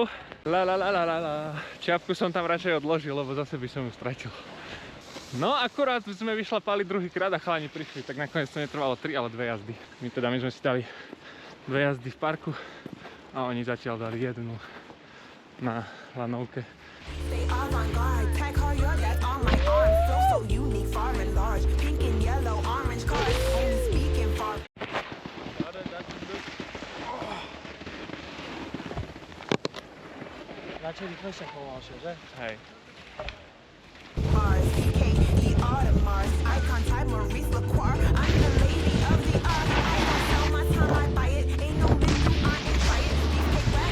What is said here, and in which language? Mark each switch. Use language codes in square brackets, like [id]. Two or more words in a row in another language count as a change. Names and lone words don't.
[sk] Čiapku som tam radšej odložil, lebo zase by som ju stratil. No akurát sme vyšlapali druhýkrát a chalani prišli, tak nakoniec to netrvalo 3, ale 2 jazdy. My sme si dali 2 jazdy v parku a oni zatiaľ dali jednu na lanovke. [en] They avant-garde, tag hard, your that on my arm. Feel so unique, far and large. Pink and yellow, orange cars. Only speaking far. [sk] Radšej rýchlejšie pomalšie, že? Hej. [en] Mars, Kate, the Audemars. Icon type, Maurice Lacroix. I'm the lady of the art. I don't sell my time, I buy it. Ain't no menu, I ain't try it. Beefcake